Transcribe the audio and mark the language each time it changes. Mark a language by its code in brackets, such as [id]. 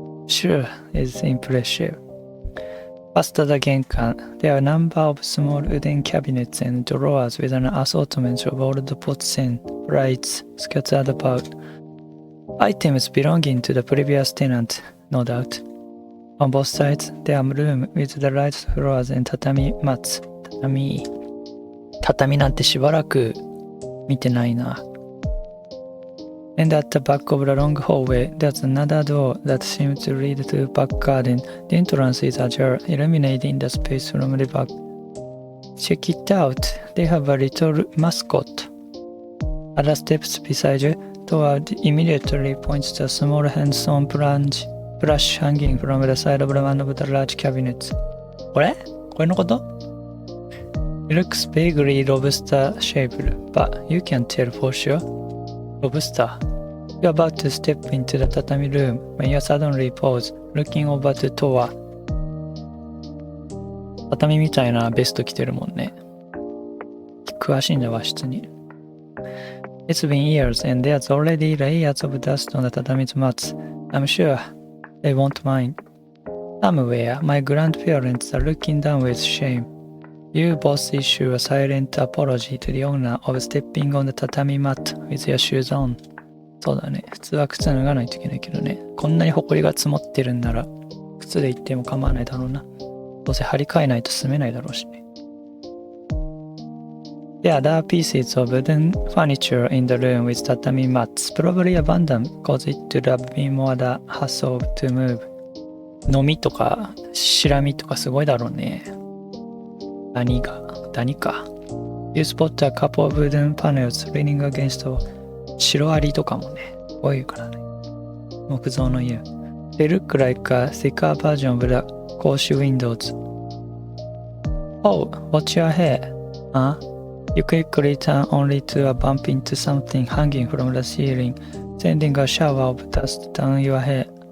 [en] Sure, it's impressive. Past the Genkan, there are a number of small wooden cabinets and drawers with an assortment of old pots and plates scattered about. Items belonging to the previous tenant, no doubt. On both sides, there are rooms with the right floors and tatami mats. [ja] Tatami なんてしばらく見てないな。 [en] And at the back of the long hallway, there's another door that seems to lead to a back garden. The entrance is ajar, illuminating the space from the back. Check it out. They have a little mascot. At the steps beside you, Toa immediately points to a small handsome brush hanging from the side of one of the large cabinets. [ja] これのこと? [en] It looks vaguely lobster-shaped, but you can't tell for sure. Lobster. You're about to step into the tatami room when you suddenly pause, looking over to Toa. [ja] 畳みたいなベスト着てるもんね。詳しいんだ和室に。 [en] It's been years and there's already layers of dust on the tatami's mats. I'm sure they won't mind. Somewhere, my grandparents are looking down with shame. You both issue a silent apology to the owner of stepping on the tatami mat with your shoes on. [ja] そうだね。普通は靴脱がないといけないけどね。こんなに埃が積もってるんなら、靴で行っても構わないだろうな。どうせ張り替えないと住めないだろうしね。 [en] There are pieces of wooden furniture in the room with tatami mats, probably abandoned because it would have been more the hassle to move. [ja] のみとか、しらみとかすごいだろうね。ダニか。 [en] You spot a couple of wooden panels leaning against a [ja] シロアリとかもね、多いからね。木造の家。 [en] They look like a thicker version of the coach windows. Oh, watch your hair. Huh? You quickly turn only to bump into something hanging from the ceiling, sending a shower of dust down your head.